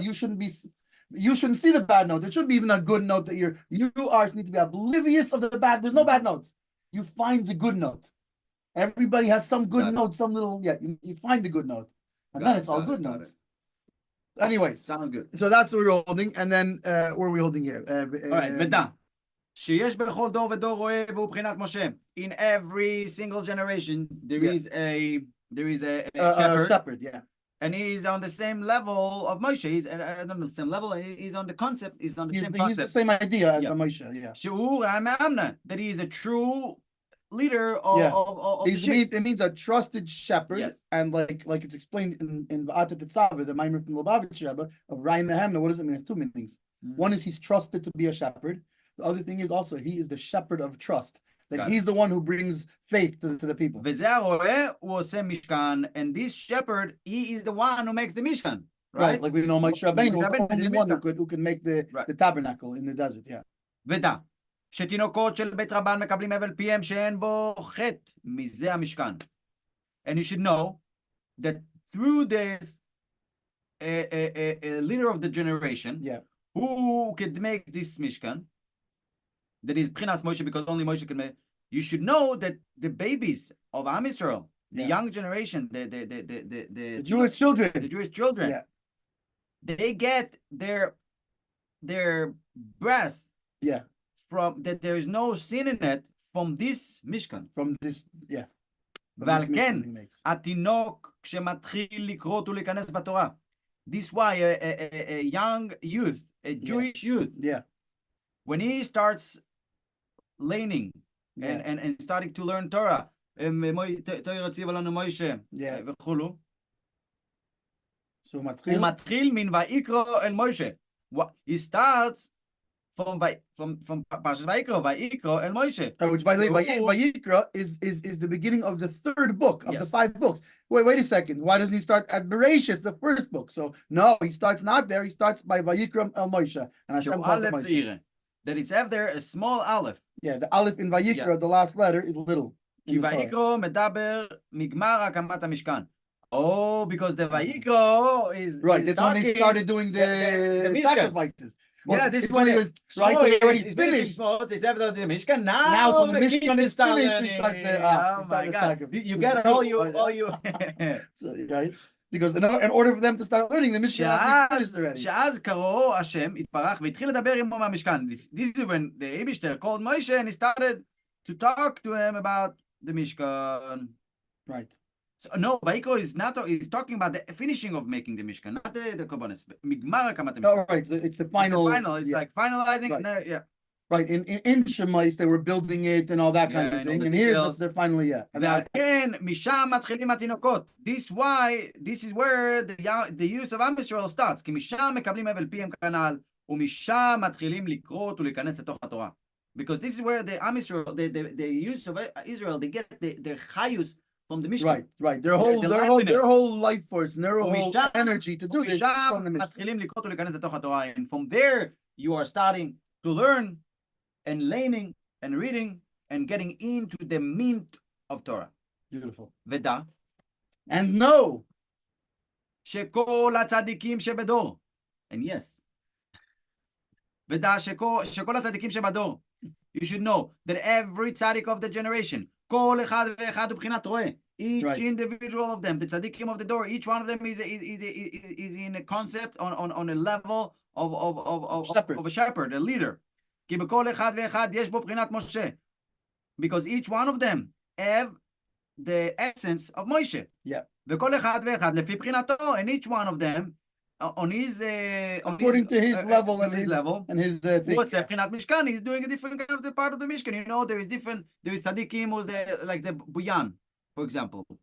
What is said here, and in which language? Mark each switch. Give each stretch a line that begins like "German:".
English: You shouldn't see the bad note. It shouldn't be even a good note that you need to be oblivious of the bad. There's no bad notes. You find the good note. Everybody has some good note, some little, you find the good note. And then it's all good notes. Anyway. Sounds good. So that's what we're holding. And then, where are we holding here? All right, Meda.
Hebrew: שיש בכל דור ודור רואה והוא בחינת משה.
English: In every single generation, there is a shepherd, and he's on the same level of Moshe. He's not on the same level. He's on the concept. He's on the same concept. He's the same idea as a Moshe. That he is a true leader of, Yeah. of the It sheep. means a trusted shepherd, Yes. and like it's explained in Va'ata Tetzaveh, the Maimer from Lubavitch Rebbe of Rai Nehemna. What does it mean? It's two meanings. One is he's trusted to be a shepherd. The other thing is also he is the shepherd of trust. That he's the one who brings faith to the people.
Hebrew: וזה הרועה, הוא עושה משכן,
English: and this shepherd, he is the one who makes the mishkan. Right, like we know Moshe Rabbeinu was the only one who could make the tabernacle in the desert. Yeah.
Hebrew: ודע, שתינוקות של בית רבן מקבלים הבל פיהם שאין בו חטא, מזה המשכן.
English: And you should know that through this a leader of the generation, who could make this mishkan, that is B'chinas Moshe, because only Moshe can make. You should know that the babies of Am Yisrael, the young generation, the Jewish children, they get their breath, from that there is no sin in it from this mishkan. From this,
Hebrew: ועל כן, התינוק כשמתחיל לקרות ולהיכנס בתורה.
English: This why a young youth, a Jewish youth, when he starts learning and starting to learn Torah,
Hebrew: וכולו, הוא מתחיל מן ויקרא אל מוישה.
English: He starts from Parshas Vayikra, Vayikra El Moshe. Which, by the way, Vayikra is the beginning of the third book of the 5 books. Wait a second. Why doesn't he start at Bereshit, the first book? So no, he starts not there. He starts by Vayikra El Moshe. And Hashem calls it Moshe. That it's after a small aleph. Yeah, the aleph in Vayikra, the last letter, is little.
Hebrew: כי ויקרא מדבר מגמר הקמת המשכן.
English: Oh, because the Vayikra is right. That's when they started doing the sacrifices. Yeah, this one is right. So they already finished. It's after the Mishkan. Now when the Mishkan is finished, we start the sacrifice. You get all you. So, right? Because in order for them to start learning, the Mishkan has to be finished already.
Hebrew: שאז קראו השם, התברך, והתחיל לדבר עמו מהמשכן.
English: This is when the Eibishter called Moshe and he started to talk to him about the Mishkan. Right. So, no, Vayikra is not. He's talking about the finishing of making the Mishkan, not the Korbanos.
Hebrew: Migmar hakamat Mishkan.
English: Oh, right. So it's the final. It's like finalizing. Right. Right. In Shemais, they were building it and all that kind of thing. And here, they're finally,
Hebrew: ועל משם מתחילים התינוקות.
English: This is where the use of Am Yisrael starts.
Hebrew: כי משם מקבלים הבל פיהם כנ"ל, ומשם מתחילים לקרות ולהיכנס לתוך התורה.
English: Because this is where the Am Yisrael, the use of Israel, they get their chayus from the Mishkan. Right. Their whole life force and their whole energy to do this from the Mishkan. And from there, you are starting to learn and learning and reading and getting into the mint of Torah. Beautiful.
Hebrew: ודע.
English: And know.
Hebrew: שכל הצדיקים שבדור.
English: And yes.
Hebrew: ודע שכל הצדיקים שבדור.
English: You should know that every tzaddik of the generation,
Hebrew: כל אחד ואחד מבחינת רואה,
English: each individual of them, the tzaddikim of the door, each one of them is in a concept on a level of a shepherd, a leader.
Hebrew: כי בכל אחד ואחד יש בו בחינת משה.
English: Because each one of them have the essence of Moshe.
Hebrew: וכל אחד ואחד לפי בחינתו,
English: and each one of them on his according to his level and his thing. Mishkan, he's doing a different kind of the part of the Mishkan. You know, there is tzaddikim who's like the Buyan, for example.